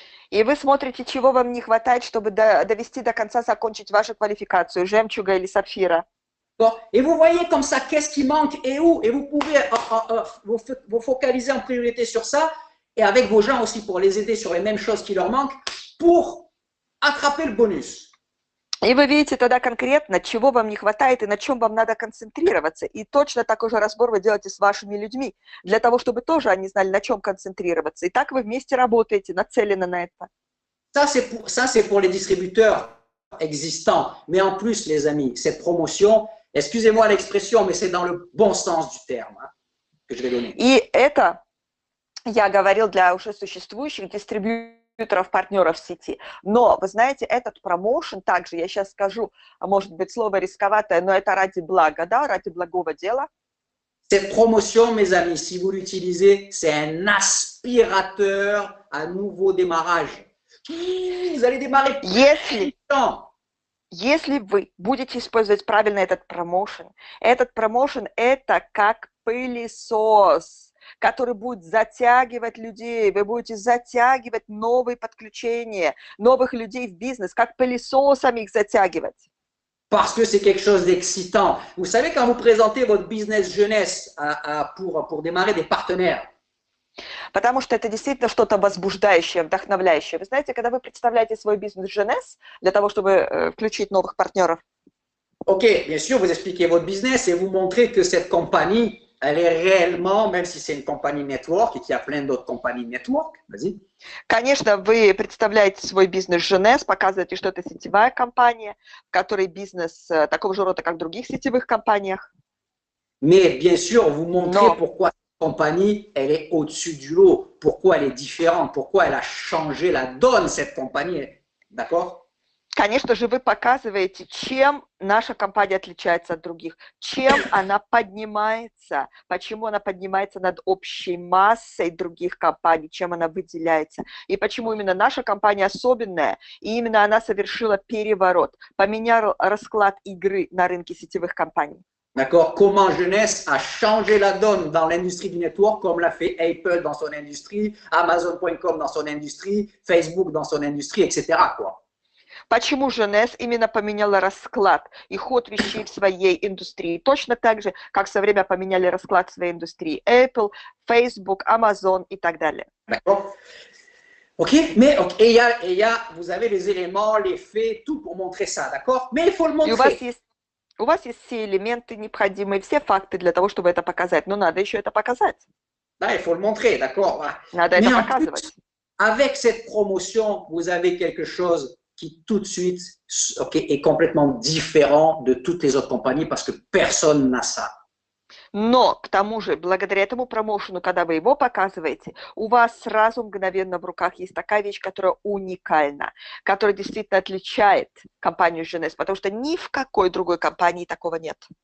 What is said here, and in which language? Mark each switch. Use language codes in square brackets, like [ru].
[ru] И вы смотрите, чего вам не хватает, чтобы довести до конца, закончить вашу квалификацию, жемчуга или сапфира. [fr] Et vous voyez comme ça, qu'est-ce qui manque et où, et vous pouvez vous focaliser en priorité sur ça, et avec vos gens aussi pour les aider sur les mêmes choses qui leur manquent, pour attraper le bonus. [ru] И вы видите тогда конкретно, чего вам не хватает и на чем вам надо концентрироваться. И точно такой же разбор вы делаете с вашими людьми, для того, чтобы тоже они знали, на чем концентрироваться. И так вы вместе работаете, нацелены на это. [fr] Ça, c'est pour les distributeurs existants. Mais en plus, les amis, cette promotion, excusez-moi l'expression, mais c'est dans le bon sens du terme que je vais donner. [ru] И это я говорил для уже существующих дистрибьюторов, партнеров в сети. Но, вы знаете, этот промоушен также, я сейчас скажу, может быть, слово рисковатое, но это ради блага, да, ради благого дела. [fr] Cette promotion, mes amis, si vous l'utilisez, c'est un aspirateur à nouveau démarrage. Vous allez démarrer [ru] Если вы будете использовать правильно этот промоушен это как пылесос, который будет затягивать людей, вы будете затягивать новые подключения, новых людей в бизнес, как пылесосами их затягивать. [fr] Parce que c'est quelque chose d'excitant. Vous savez, quand vous présentez votre business jeunesse pour démarrer des partenaires, [ru] Потому что это действительно что-то возбуждающее, вдохновляющее. Вы знаете, когда вы представляете свой бизнес jeunesse для того, чтобы включить новых партнеров. [fr] Ok, bien sûr, vous expliquez votre business et vous montrez que cette compagnie, elle est réellement, même si c'est une compagnie network et qu'il y a plein d'autres compagnies network, vas-y. [ru] Конечно, вы представляете свой бизнес jeunesse, показываете, что это сетевая компания, в которой бизнес такого же рода, как в других сетевых компаниях. [fr] Mais bien sûr, vous montrez pourquoi compagnie, elle est au-dessus du lot, pourquoi elle est différente, pourquoi elle a changé la donne, cette compagnie, d'accord? [ru] Конечно же, вы показываете, чем наша компания отличается от других, чем она поднимается, почему она поднимается над общей массой других компаний, чем она выделяется, и почему именно наша компания особенная, и именно она совершила переворот, поменяла расклад игры на рынке сетевых компаний. [fr] D'accord? Comment Jeunesse a changé la donne dans l'industrie du network, comme l'a fait Apple dans son industrie, Amazon.com dans son industrie, Facebook dans son industrie, etc. quoi. [ru] Почему Jeunesse именно поменяла расклад и ход вещей в своей индустрии? Точно так же, как в свое время поменяли расклад в своей индустрии Apple, Facebook, Amazon и так далее. [fr] D'accord? Ok, mais et il y a, vous avez les éléments, les faits, tout pour montrer ça, d'accord? Mais il faut le montrer. [ru] У вас есть все элементы необходимые, все факты для того, чтобы это показать. Но надо еще это показать. [fr] Да, il faut le montrer, d'accord? [ru] Надо это показывать. [fr] Avec cette promotion, vous avez quelque chose qui tout de suite est complètement différent de toutes les autres compagnies parce que personne n'a ça. [ru] Но, к тому же, благодаря этому промоушену, когда вы его показываете, у вас сразу мгновенно в руках есть такая вещь, которая уникальна, которая действительно отличает компанию Jeunesse, потому что ни в какой другой компании такого нет.